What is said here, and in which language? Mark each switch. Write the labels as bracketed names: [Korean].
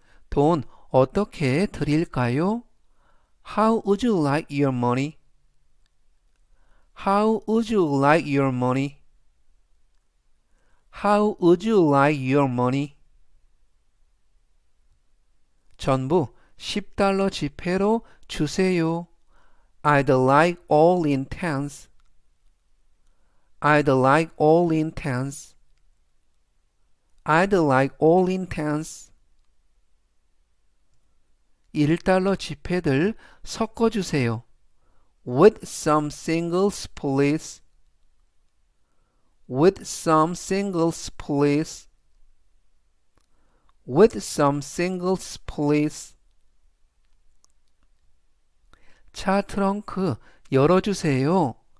[Korean] 돈 어떻게 드릴까요? [English] How would you like your money? How would you like your money? How would you like your money? [Korean] 전부 10달러 지폐로 주세요. [English] I'd like all in tens. I'd like all in tens. I'd like all in tens. [Korean] 1달러 지폐들 섞어주세요. [English] With some singles, please. With some singles, please. With some singles, please. [Korean] 차 트렁크 열어주세요.